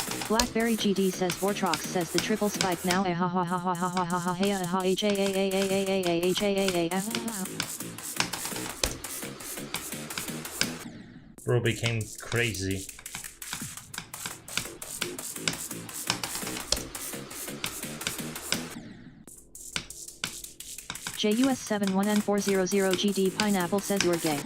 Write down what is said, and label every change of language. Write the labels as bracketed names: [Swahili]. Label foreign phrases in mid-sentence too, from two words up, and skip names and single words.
[English] Blackberry GD says Vortrox says the triple spike now ha ha ha ha ha ha ha ha ha ha h a a a a a a a h a a a. Bro became crazy. JUS71N400GD Pineapple says you're gay.